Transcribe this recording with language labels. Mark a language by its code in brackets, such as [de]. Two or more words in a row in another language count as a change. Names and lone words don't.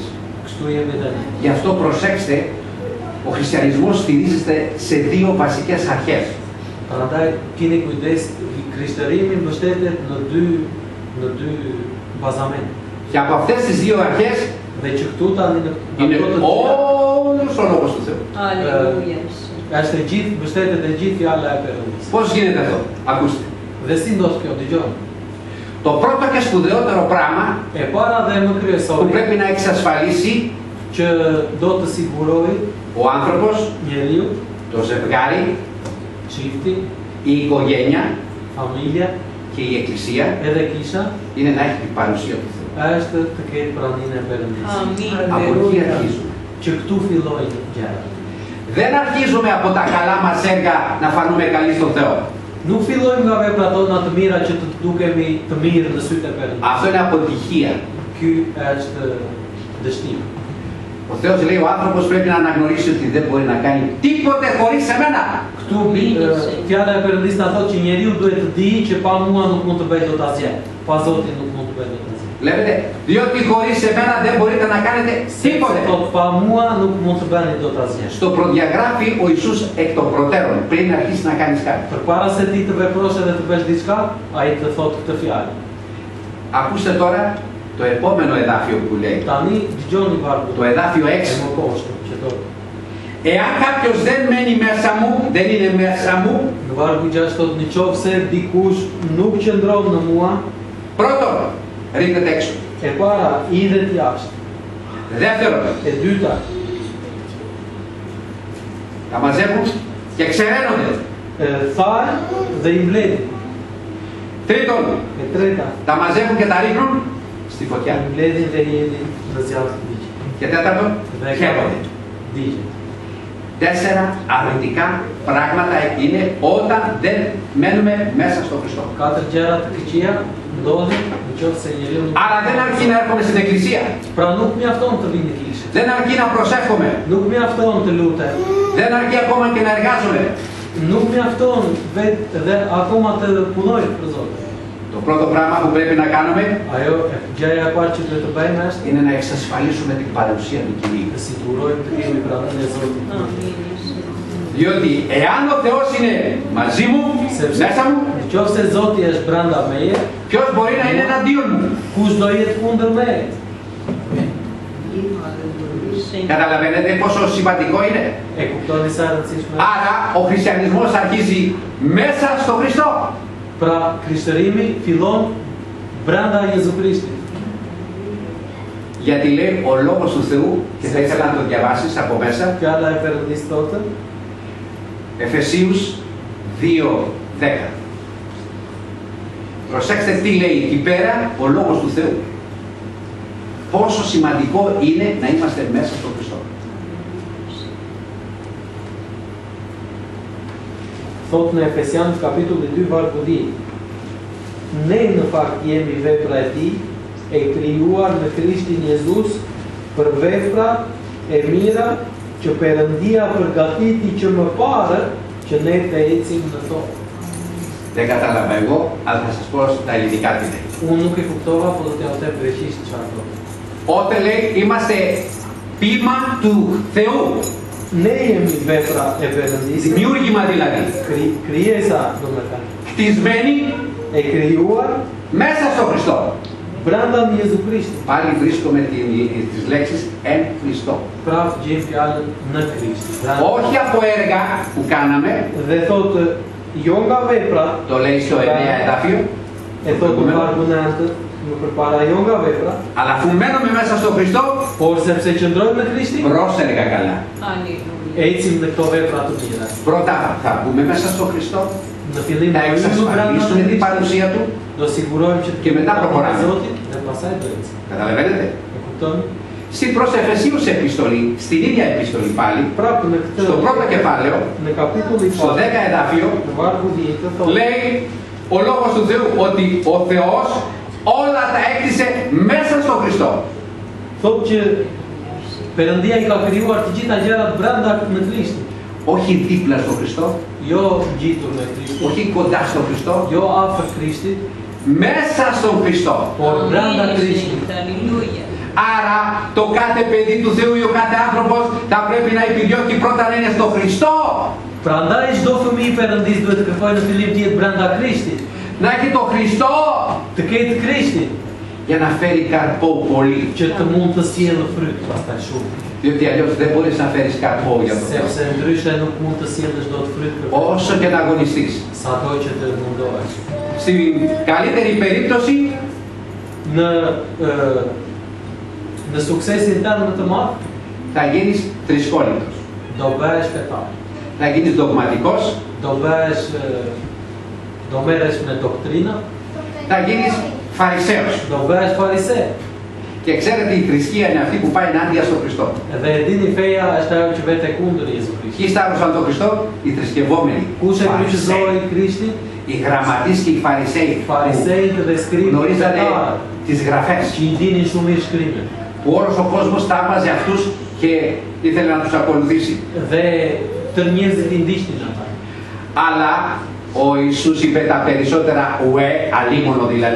[sq] Kështu jemi tani. [el] Γι' αυτό προσέξτε, ο χριστιανισμός στηρίζεται σε δύο βασικές αρχές. [sq] Prandaj keni kujdes, krishtërimi mbështetet në dy bazamente. [el] Και από αυτές τις δύο αρχές [sq] Dhe që këtu tani në [el] είναι [sq] ato të [el] όλος ο λόγος του Θεού. [sq] është e gjithë mbështetet e gjithë fjala e Perëndis. [el] Πώς γίνεται αυτό? Ακούστε. [sq] Dhe si ndodh kjo, dëgjoni. [el] Το πρώτο και σπουδαιότερο πράγμα [sq] E para dhe më [el] που [sq] kryesore [el] πρέπει να εξασφαλίσει [sq] që do të sigurojë [el] ο άνθρωπος, [sq] njeriu, [el] το ζευγάρι, [sq] çifti, [el] η οικογένεια [sq] familja [el] και η εκκλησία [sq] edhe kisha [el] είναι να έχει την παρουσία του Θεού. [sq] është të ketë praninë e Perëndis. [el] Από εκεί αρχίζουμε. [sq] Që këtu fillojnë gjërat. [el] Δεν αρχίζουμε από τα καλά μας έργα να φανούμε καλοί στον Θεό. [sq] Nuk fillojmë nga veprat tona të mira që të dukemi të mirë në sytë e Perëndis. [el] Αυτό είναι αποτυχία. [sq] Ky është dështim. [el] Ο Θεός λέει ο άνθρωπος πρέπει να αναγνωρίσει ότι δεν μπορεί να κάνει τίποτε χωρίς εμένα. [sq] Këtu fjala e Perëndis na thotë që njeriu duhet të dijë që pa mua nuk mund të bëjë dot asgjë. Pa Zotin nuk mund të bëjë dot asgjë. [el] Βλέπετε, διότι χωρίς εμένα δεν μπορείτε να κάνετε τίποτε. [sq] Thot pa mua nuk mund të bëni dot asgjë. [el] Στο προδιαγράφει ο Ιησούς εκ των προτέρων πριν αρχίσει να κάνεις κάτι. [sq] Përpara se ti të veprosh edhe të bësh diçka, ai të thotë këtë fjalë. [el] Ακούστε τώρα το επόμενο εδάφιο που λέει. [sq] Tani dëgjoni vargu. [el] Το εδάφιο [sq] E 6. më poshtë që thotë. [el] Εάν κάποιος δεν μένει μέσα μου, δεν είναι μέσα μου. [sq] Në vargu 6 thotë në qoftë se dikush nuk qëndron në mua, [el] Πρώτον, ρίχνεται έξω. [sq] e para idhet jashtë. [el] Δεύτερον, [sq] E dyta, [el] τα μαζεύουν και ξεραίνονται. [sq] thanë dhe i mbledhin. [el] Τρίτον, [sq] E treta, [el] τα μαζεύουν και τα ρίχνουν στη [sq] i [el] φωτιά. [sq] mbledhin dhe i hedhin në zjarr të digjet. [el] Και τέταρτον, [sq] Dhe [el] χαίρονται. [sq] digjet. [el] 4 αρνητικά πράγματα είναι όταν δεν μένουμε μέσα στο Χριστό. [sq] 4 gjëra të këqija ndodhin nëse njeriu nuk. [el] Άρα δεν αρκεί να έρχομαι στην εκκλησία. [sq] Pra nuk mjafton të vini në kishë. [el] Δεν αρκεί να προσεύχομαι. [sq] Nuk mjafton të lutem. [el] Δεν αρκεί ακόμα και να εργάζομαι. [sq] Nuk mjafton vetë dhe akoma të punoj për Zotin. [el] Το πρώτο πράγμα που πρέπει να κάνουμε [sq] Ajo gjëja e parë që duhet të bëjmë është [el] είναι να εξασφαλίσουμε την παρουσία του Κυρίου. [sq] të sigurojmë të kemi praninë e Zotit. [el] Διότι εάν ο Θεός είναι μαζί μου, μέσα μου, [sq] Nëse Zoti është brenda meje, [el] ποιος μπορεί να είναι εναντίον μου? [sq] kush do jetë kundër meje? [el] Καταλαβαίνετε πόσο σημαντικό είναι? [sq] E kuptoni sa e rëndësishme? [el] Άρα ο χριστιανισμός αρχίζει μέσα στο Χριστό. [sq] Pra, krishtërimi fillon brenda Jezu Krishtit. [el] Γιατί λέει ο Λόγος του Θεού, και θα ήθελα να το διαβάσεις από μέσα, [sq] Fjala e Perëndis thotë, [el] Εφεσίους 2:10. Προσέξτε τι λέει εκεί πέρα ο Λόγος του Θεού. Πόσο σημαντικό είναι να είμαστε μέσα στον Χριστό. [sq] Thot në Efesian kapitulli 2 vargu 10. Ne në fakt jemi vepra e tij, e krijuar në Krishtin Jezus për veprat e mira që Perëndia përgatiti që më parë që ne të ecim në to. [el] Δεν κατάλαβα εγώ, αλλά θα σας πω στα ελληνικά τι λέει. [sq] Unë nuk e kuptova, por do t'ja them greqisht çfarë thotë. [el] Όταν λέει είμαστε ποίημα του Θεού, [sq] Ne jemi vepra e Perëndisë, [el] δημιούργημα δηλαδή, [sq] krijesa domethënë, [el] χτισμένοι [sq] e krijuar [el] μέσα στον Χριστό. [sq] brenda në Jezu Krishtin. [el] Πάλι βρίσκουμε τις λέξεις εν Χριστό. [sq] Prap gjejmë fjalën në Krisht. [el] Όχι από έργα που κάναμε, [sq] Dhe thotë jo nga veprat, [el] το λέει στο 9 εδάφιο, [sq] e thotë në vargu 9, më përpara jo nga vepra, [el] αλλά αφού μένουμε μέσα στον Χριστό, [sq] por sepse qëndrojmë në Krishtin, [el] πρόσεργα καλά. [sq] ecim në këto vepra të mira. [el] Πρώτα θα μπούμε μέσα στον Χριστό, [sq] Në fillim [el] θα [sq] do hyjmë brenda [el] εξασφαλίσουμε την [sq] Krishtit, [el] παρουσία Του. [sq] do sigurojmë që [el] Και μετά προχωράμε. [sq] Zotit dhe pastaj do ecim. [el] Καταλαβαίνετε. [sq] E kuptoni? [el] Στην προς Εφεσίους επιστολή, στην ίδια επιστολή πάλι, [sq] Prapë në këtë [el] στο πρώτο κεφάλαιο, [sq] në kapitullin [el] στο 10 εδάφιο, [sq] në vargu 10 thotë [el] λέει ο Λόγος του Θεού ότι ο Θεός όλα τα έκτισε μέσα στον Χριστό. [sq] thotë që Perëndia I ka krijuar të gjitha gjërat brenda në Krishtin. [el] Όχι δίπλα στον Χριστό, [sq] Jo ngjitur në Krishtin, [el] όχι κοντά στον Χριστό, [sq] jo afër Krishtit, [el] μέσα στον Χριστό. [sq] por brenda Krishtit. [el] Άρα το κάθε παιδί του Θεού ή ο κάθε άνθρωπος θα πρέπει να επιδιώκει πρώτα να είναι στον Χριστό. [sq] Prandaj çdo fëmijë I Perëndisë duhet të kërkojë në fillim të jetë brenda Krishtit, [el] Να έχει τον Χριστό [sq] të ketë Krishtin, [el] για να φέρει καρπό πολύ. [sq] që të mund të sjellë fryt pastaj shumë. [el] Διότι αλλιώς δεν μπορείς να φέρεις καρπό για τον Θεό. [sq] Sepse ndryshe nuk mund të sjellësh dot fryt për [el] Όσο και να αγωνιστείς. [sq] sado që të mundohesh. [el] Στην καλύτερη περίπτωση [sq] Në suksesin tënd më të madh [el] θα γίνεις θρησκόληπτος. [sq] do bëhesh fetar. [el] Θα γίνεις δογματικός. [sq] Do merresh me doktrina, [el] Θα γίνεις φαρισαίος. [sq] do bëhesh farise. [el] Και ξέρετε η θρησκεία είναι αυτή που πάει ενάντια στον Χριστό. [sq] Dhe e dini feja është ajo që vete kundër Jezu Krishtit. [el] Ποιοι σταύρωσαν τον Χριστό? Οι θρησκευόμενοι. [sq] Kush e [el] Φαρισαίοι. [sq] kryqëzoi Krishtin? [el] Οι γραμματείς και οι φαρισαίοι που [sq] Farisejt dhe skriptë [el] γνωρίζανε τις γραφές. [sq] që I dinin shumë mirë shkrimin. [el] Που όλος ο κόσμος τάπαζε αυτούς και ήθελε να τους ακολουθήσει. [sq] Dhe tërë njerëzit I ndiqnin ata. [el] Αλλά ο Ιησούς είπε τα περισσότερα ουε, αλίμονο δηλαδή,